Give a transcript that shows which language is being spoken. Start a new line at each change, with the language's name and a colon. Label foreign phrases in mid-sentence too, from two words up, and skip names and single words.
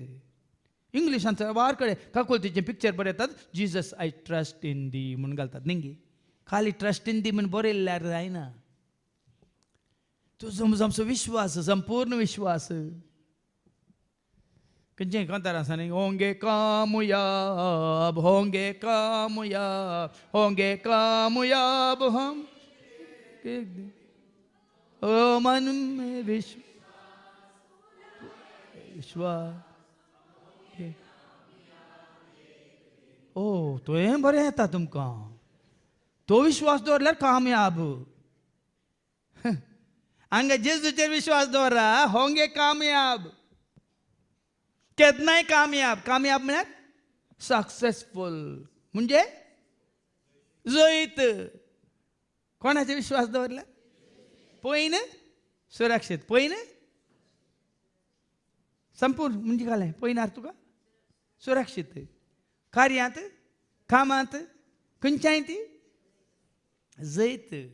Konkani: इंग्लिशांत वार कडेन काकुलतीचें पिक्चर बरयतात
English: Jesus I trust in thee
Konkani: म्हणून घालतात न्ही. खाली
English: trust in thee
Konkani: म्हणून बरयल्यार जायना. तुजो म्हजो आमचो विश्वास संपूर्ण विश्वास. खंयचें कांतार आसा न्ही
Hindi: होंगे कामयाब होंगे कामयाब होंगे कामयाब हम ओ मन में विश्वास.
Konkani: ओ तुवें बरें येता तुमकां. तो विश्वास दवरल्यार कामयाब. हांगा जेजूचेर विश्वास दवरा
Hindi: होंगे कामयाब.
Konkani: केन्नाय कामयाब. कामयाब म्हळ्यार सक्सेसफूल म्हणजे जैत. कोणाचेर विश्वास दवरल्यार पयन सुरक्षीत पयन संपूर्ण म्हणजे कालें पयनार तुका सुरक्षीत कार्यांत कामांत खंयच्याय ती जैत.